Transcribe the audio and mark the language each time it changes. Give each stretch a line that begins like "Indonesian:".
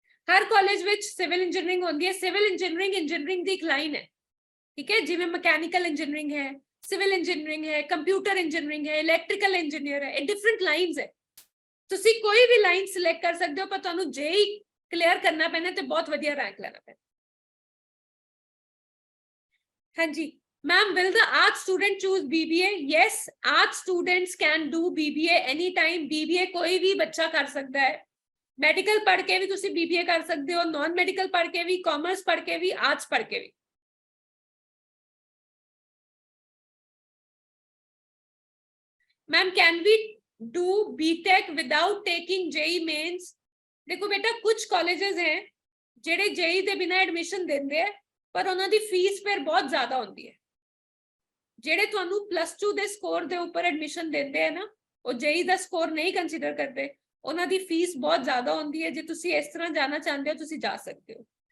Punjabi: ਹਰ college ਵਿੱਚ civil engineering ਹੁੰਦੀ ਹੈ। ਸਿਵਲ ਇੰਜੀਨੀਅਰਿੰਗ ਦੀ ਇੱਕ ਲਾਈਨ ਹੈ, ਠੀਕ ਹੈ, ਜਿਵੇਂ ਮਕੈਨੀਕਲ ਇੰਜੀਨੀਅਰਿੰਗ ਹੈ, ਸਿਵਲ ਇੰਜੀਨੀਅਰਿੰਗ ਹੈ, ਕੰਪਿਊਟਰ ਇੰਜੀਨੀਅਰਿੰਗ ਹੈ, ਇਲੈਕਟ੍ਰੀਕਲ ਇੰਜੀਨੀਅਰ ਹੈ, ਇਹ ਡਿਫਰੈਂਟ ਲਾਈਨਸ ਹੈ। ਤੁਸੀਂ ਕੋਈ ਵੀ ਲਾਈਨ ਸਿਲੈਕਟ ਕਰ ਸਕਦੇ ਹੋ, ਪਰ ਤੁਹਾਨੂੰ JEE ਕਲੀਅਰ ਕਰਨਾ ਪੈਣਾ ਤੇ ਬਹੁਤ ਵਧੀਆ ਰੈਂਕ ਲੈਣਾ ਪੈਣਾ। ਹਾਂਜੀ ma'am,
English: will the arts student choose BBA? Yes, arts students can do BBA anytime.
Punjabi: BBA ਕੋਈ ਵੀ ਬੱਚਾ ਕਰ ਸਕਦਾ ਹੈ। ਮੈਡੀਕਲ ਪੜ੍ਹ ਕੇ ਵੀ ਤੁਸੀਂ BBA ਕਰ ਸਕਦੇ ਹੋ, ਨਾਨ ਮੈਡੀਕਲ ਪੜ੍ਹ ਕੇ ਵੀ, ਕਾਮਰਸ ਪੜ੍ਹ ਕੇ ਵੀ, ਆਰਟਸ ਪੜ੍ਹ ਕੇ ਵੀ।
English: Ma'am can we do BTech without taking JEE mains?
Hindi: देखो बेटा कुछ कॉलेजेस हैं
Punjabi: ਜਿਹੜੇ JEE ਦੇ ਬਿਨਾ ਐਡਮਿਸ਼ਨ ਦਿੰਦੇ ਆ, ਪਰ ਉਹਨਾਂ ਦੀ ਫੀਸ ਫਿਰ ਬਹੁਤ ਜ਼ਿਆਦਾ ਹੁੰਦੀ ਹੈ। ਜਿਹੜੇ ਤੁਹਾਨੂੰ +2 ਦੇ ਸਕੋਰ ਦੇ ਉੱਪਰ ਐਡਮਿਸ਼ਨ ਦਿੰਦੇ ਆ ਨਾ, ਉਹ JEE ਦਾ ਸਕੋਰ ਨਹੀਂ ਕੰਸੀਡਰ ਕਰਦੇ, ਉਹਨਾਂ ਦੀ ਫੀਸ ਬਹੁਤ ਜ਼ਿਆਦਾ ਹੁੰਦੀ ਹੈ। ਜੇ ਤੁਸੀਂ ਇਸ ਤਰ੍ਹਾਂ ਜਾਣਾ ਚਾਹੁੰਦੇ ਹੋ ਤੁਸੀਂ ਜਾ ਸਕਦੇ ਹੋ।